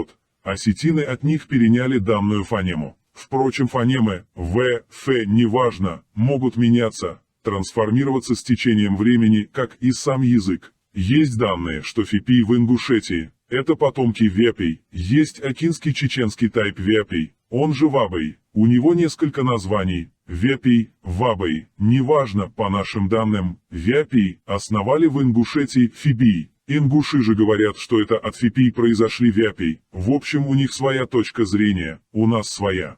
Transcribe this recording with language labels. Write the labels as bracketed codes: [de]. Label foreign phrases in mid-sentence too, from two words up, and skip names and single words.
[ru] Осетины от них переняли данную фонему. Впрочем, фонемы «в», «ф» неважно, могут меняться, трансформироваться с течением времени, как и сам язык. Есть данные, что фипий в Ингушетии – это потомки вяпий, есть акинский чеченский тайп вяпий, он же вабой, у него несколько названий – вяпий, вабой, неважно, по нашим данным, вяпий основали в Ингушетии фибий. Ингуши же говорят, что это от фипий произошли вяпий, в общем у них своя точка зрения, у нас своя.